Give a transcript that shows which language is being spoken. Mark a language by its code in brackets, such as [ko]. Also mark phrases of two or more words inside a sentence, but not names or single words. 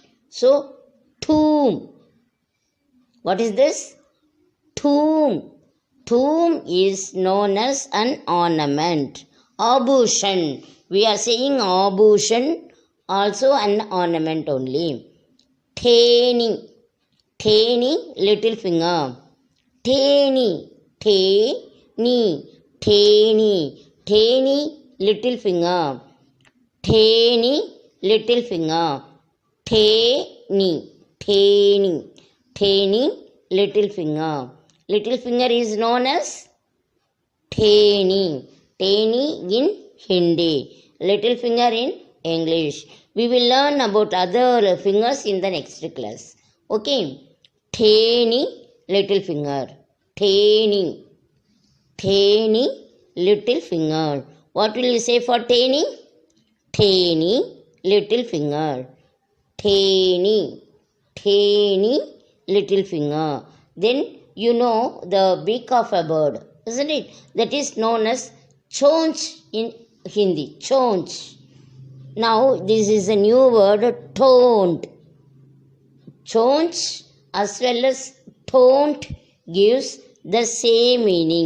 [en] So, tomb. What is this? Tomb. Tomb is known as an ornament. Abushan. We are saying abushan, also an ornament only. Theni. Theni, little finger. Theni. Theni. Theni. Theni, little finger. Theni, little finger. Theni, theni, theni, little finger. Little finger is known as theni. Theni in Hindi. Little finger in English. We will learn about other fingers in the next class. Okay. Theni, little finger. Theni. Theni, little finger. What will you say for theni? Theni, little finger. Theni, theni, little finger. Then you know the beak of a bird, isn't it? That is known as chonch in Hindi. Chonch. Now this is a new word, toned. Chonch as well as toned gives the same meaning.